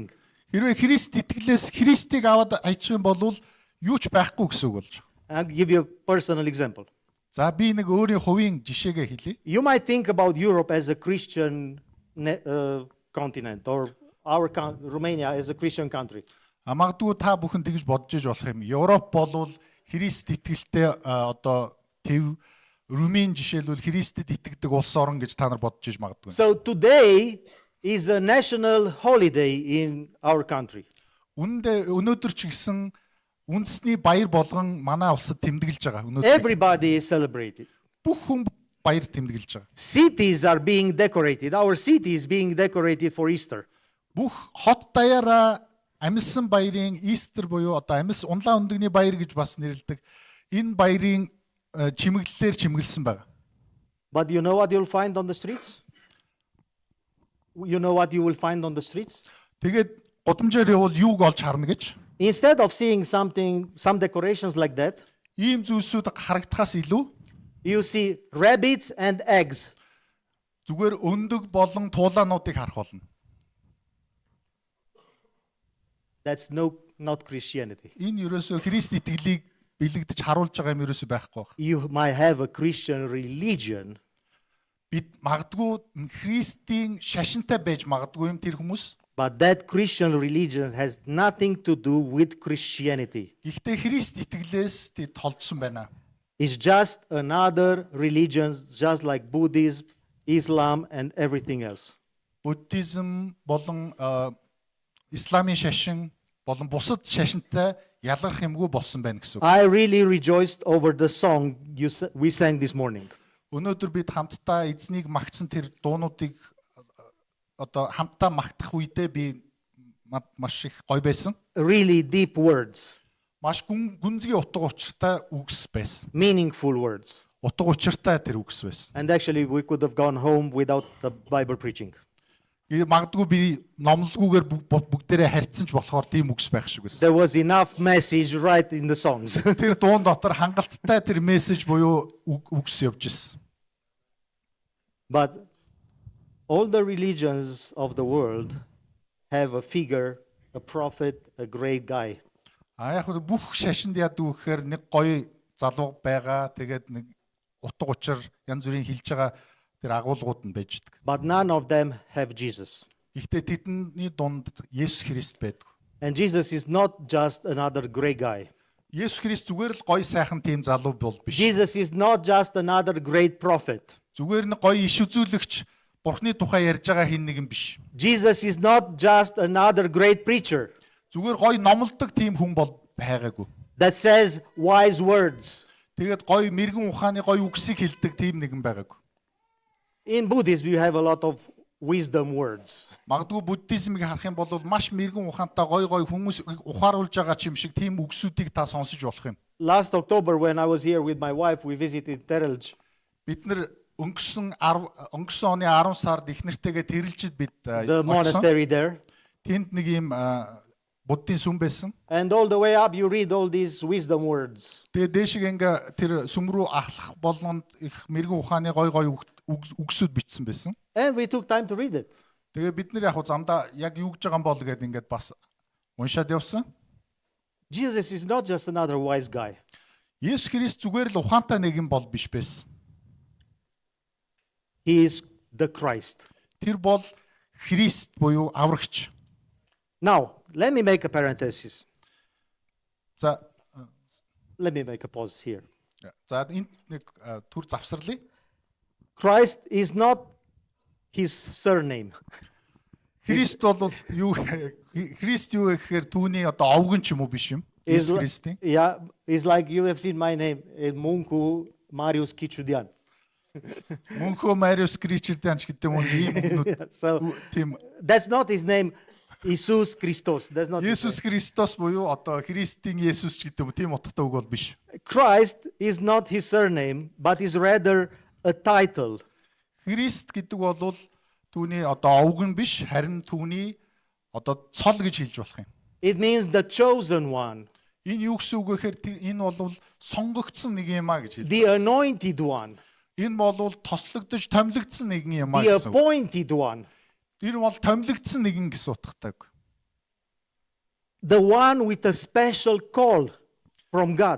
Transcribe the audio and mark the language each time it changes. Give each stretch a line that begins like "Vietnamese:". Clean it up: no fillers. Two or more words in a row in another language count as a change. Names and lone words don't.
Mongolian: Хэрвээ Христ итгэлээс Христийг аваад айчих юм бол юу ч байхгүй гэсэн үг болж байгаа.
English: I'll give you a personal example.
Mongolian: За би нэг өөрийн хувийн жишээгээ хэлье.
English: You might think about Europe as a Christian continent, or Romania as a Christian country.
Mongolian: Магадгүй та бүхэн тэгж бодож иж болох юм. Европ болвол Христ итгэлтэй одоо төв Румын жишээлбэл Христэд итгэдэг улс орн гэж та нар бодож иж магадгүй.
English: So today is a national holiday in our country.
Mongolian: Өнөөдөр ч гэсэн үндэсний баяр болгон манай улсад тэмдэглэж байгаа. Өнөөдөр
English: Everybody is celebrated.
Mongolian: бүх хүн баяр тэмдэглэж байгаа.
English: Cities are being decorated. Our city is being decorated for Easter.
Mongolian: Бүх хот даяараа амьсан баярын Истер буюу одоо амьс унлаа өндөгний баяр гэж бас нэрлэдэг. Энэ баярын чимэглэлээр чимэглэсэн байна.
English: But you know what you'll find on the streets? You know what you will find on the streets?
Mongolian: Тэгээд гудамжаар явал юуг олж харна гэж
English: Instead of seeing some decorations like that,
Mongolian: ийм зүйлсүүд харагдахаас илүү
English: you see rabbits and eggs.
Mongolian: зүгээр өндөг болон туулаануудыг харах болно.
English: That's no not Christianity.
Mongolian: Энэ ерөөсөө Христ итгэлийг бэлэгдэж харуулж байгаа юм ерөөсөө байхгүй байна.
English: You might have a Christian religion,
Mongolian: Бид магадгүй Христийн шашинтай байж магадгүй юм тэр хүмүүс.
English: but that Christian religion has nothing to do with Christianity.
Mongolian: Гэхдээ Христ итгэлээс тэд холдсон байна.
English: It's just another religion, just like Buddhism, Islam, and everything else.
Mongolian: Буддизм болон исламын шашин болон бусад шашинтай ялгарх юмгүй болсон байна гэсэн үг.
English: I really rejoiced over the song we sang this morning.
Mongolian: Өнөөдөр бид хамтдаа эзнийг магтсан тэр дуунуудыг одоо хамтдаа магтах үедээ би маш их гоё байсан.
English: Really deep words,
Mongolian: Маш гүнзгий утга учиртай үгс байсан.
English: meaningful words.
Mongolian: Утга учиртай тэр үгс байсан.
English: And actually, we could have gone home without the Bible preaching.
Mongolian: Магадгүй би номлогүйгээр бүгдээрээ харьцсан ч болохоор тийм үгс байх шиг байсан.
English: There was enough message right in the songs.
Mongolian: Тэр дуун дотор хангалттай тэр мессеж буюу үгс явж ирсэн.
English: But all the religions of the world have a figure, a prophet, a great guy.
Mongolian: Яг нь бүх шашинд яадаг вэ гэхээр нэг гоё залуу байгаа. Тэгээд нэг утга учир янз бүрийн хэлж байгаа тэр агуулгууд нь байж идэг.
English: But none of them have Jesus.
Mongolian: Гэхдээ тэдний дунд Есүс Христ байдаг.
English: And Jesus is not just another great guy.
Mongolian: Есүс Христ зүгээр л гоё сайхан тийм залуу бол биш.
English: Jesus is not just another great prophet.
Mongolian: Зүгээр нэг гоё иш үзүүлэгч Бурхны тухай ярьж байгаа хин нэгэн биш.
English: Jesus is not just another great preacher
Mongolian: Зүгээр гоё номлодог тийм хүн бол байгаагүй.
English: that says wise words.
Mongolian: Тэгээд гоё мэрэгэн ухааны гоё үгсийг хэлдэг тийм нэгэн байгаагүй.
English: In Buddhism, you have a lot of wisdom words.
Mongolian: Магадгүй буддизмыг харах юм бол маш мэрэгэн ухаантай гоё хүмүүс ухааруулж байгаа ч юм шиг тийм үгсүүдийг та сонсож болох юм.
English: Last October, when I was here with my wife, we visited Terelj.
Mongolian: Бид нэр өнгөрсөн оны 10 сард их нэртэйгээ тэрэлжид бид
English: The
Mongolian: очсон.
English: monastery there.
Mongolian: Тэнд нэг юм буддийн сүм байсан.
English: And all the way up, you read all these wisdom words.
Mongolian: Тэгээ дээшиг ингээ тэр сүм рүү ахлах болгонд их мэрэгэн ухааны гоё үгсүүд бичсэн байсан.
English: And we took time to read it.
Mongolian: Тэгээ бид нэр яг хуу замдаа яг юу гэж байгаа юм бол гэдээ ингээд бас уншаад явсан.
English: Jesus is not just another wise guy.
Mongolian: Есүс Христ зүгээр л ухаантай нэг юм бол биш байсан.
English: He is the Christ.
Mongolian: Тэр бол Христ буюу аврагч.
English: Now, let me make a parenthesis.
Mongolian: За
English: Let me make a pause here.
Mongolian: энд нэг түр завсарлая.
English: Christ is not his surname.
Mongolian: Христ бол юу Христ юу гэхээр түүний одоо овгон ч юм уу биш юм. Есүс Христийн.
English: Yeah, it's like you have seen my name, Munku Marius Kichudian.
Mongolian: Мөнхөө Мариус Кричердэн ч гэдэг юм уу ийм
English: So
Mongolian: тийм
English: that's not his name, Jesus Christos. That's not. his
Mongolian: Есүс Христос буюу одоо Христийн Есүс ч гэдэг юм тийм утгатай үг бол биш.
English: name. Christ is not his surname, but is rather a title.
Mongolian: Христ гэдэг бол түүний одоо овгон биш харин түүний одоо цол гэж хэлж болох юм.
English: It means the chosen one,
Mongolian: Энэ юу гэсэн үг вэ гэхээр энэ бол сонгогдсон нэг юм а гэж хэлдэг.
English: the anointed one,
Mongolian: Энэ бол тослогдож томилогдсон нэгэн юм а
English: the
Mongolian: гэсэн үг.
English: appointed one,
Mongolian: Тэр бол томилогдсон нэгэн гэсэн утгатай.
English: the one with a special call from God.